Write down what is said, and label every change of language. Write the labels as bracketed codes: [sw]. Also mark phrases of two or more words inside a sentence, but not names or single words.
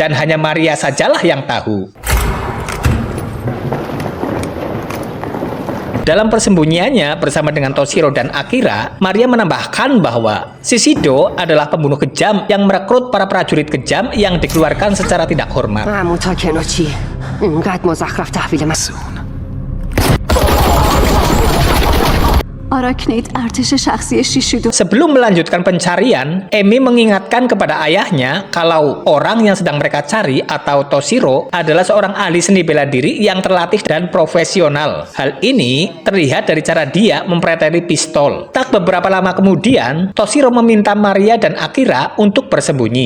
[id] Dan hanya Maria sajalah yang tahu. Dalam persembunyiannya bersama dengan Toshiro dan Akira, Maria menambahkan bahwa Shishido adalah pembunuh kejam yang merekrut para prajurit kejam yang dikeluarkan secara tidak hormat. [fa] اما تاکنوچی اینقدر مزخرف تحویل من آراکنید ارتش شخصی شیشیدو [id] Sebelum melanjutkan pencarian, Emi mengingatkan kepada ayahnya kalau orang yang sedang mereka cari atau Toshiro adalah seorang ahli seni bela diri yang terlatih dan profesional. Hal ini terlihat dari cara dia mempreteli pistol. Tak beberapa lama kemudian, Toshiro meminta Maria dan Akira untuk bersembunyi.